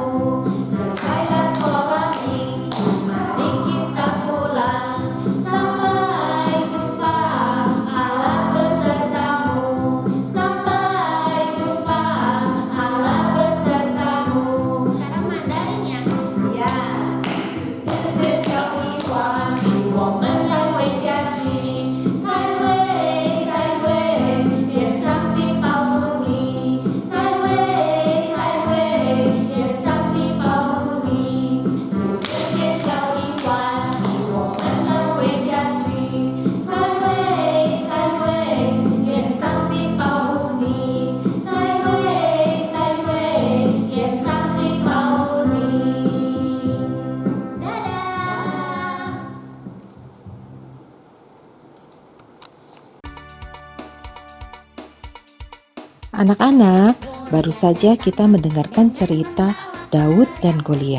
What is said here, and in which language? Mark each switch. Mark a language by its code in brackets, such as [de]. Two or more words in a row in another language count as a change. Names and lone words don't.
[id] Selesailah sekolah minggu, mari kita pulang. Sampai jumpa Allah besertamu. Sampai jumpa Allah besertamu. Sekarang Mandarin ya. [zh] 呀，这是小一环，我们再回家去，再会，愿上帝保护你，再会，愿上帝保护你。这些小一环，我们再回家去，再会，愿上帝保护你，再会，愿上帝保护你。 [id] Dadah. Anak-anak, baru saja kita mendengarkan cerita Daud dan Goliat.